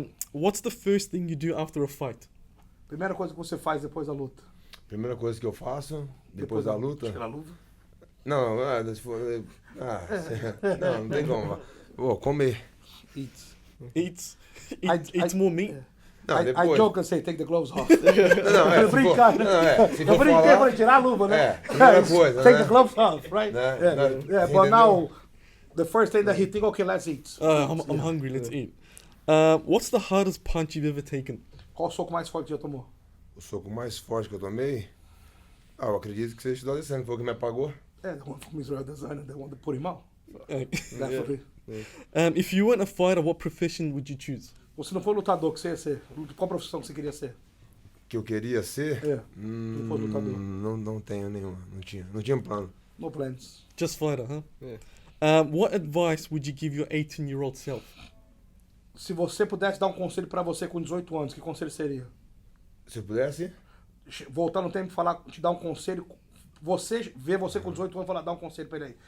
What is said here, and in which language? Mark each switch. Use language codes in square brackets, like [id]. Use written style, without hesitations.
[en] What's the first thing you do after a fight? [pt] Primeira coisa que você faz depois da luta? Primeira coisa que eu faço, depois da luta... Tirar a luva? Não, se for... não tem como. Vou comer. [en] Eats more meat? [pt] Não, depois. [en] I joke and say, take the gloves off. [pt] Não, brincar, né? Eu brinquei para tirar a luva, né? Primeira coisa, [en] take the gloves off, right? Yeah, but now, the first thing that he think, okay, let's eat. I'm hungry, let's eat. What's the hardest punch you've ever taken? [pt] Qual o soco mais forte que já tomou? O soco mais forte que eu tomei? Eu acredito que seja o Adesanya, que foi o que me apagou. [en] Yeah, the one from Israel Designer, the one that put him out. Uh, Definitely. if you weren't a fighter, what profession would you choose? [pt] Você não for lutador, que você ia ser? Qual profissão que você queria ser? Que eu queria ser? É. Não for lutador. Não tenho nenhuma. Não tinha plano. [en] No plans. Just fighter, huh? Yeah. What advice would you give your 18-year-old self? [pt] Se você pudesse dar um conselho pra você com 18 anos, que conselho seria? Se eu pudesse? Voltar no tempo e falar, te dar um conselho. Você ver você com 18 anos e falar, dar um conselho pra ele aí.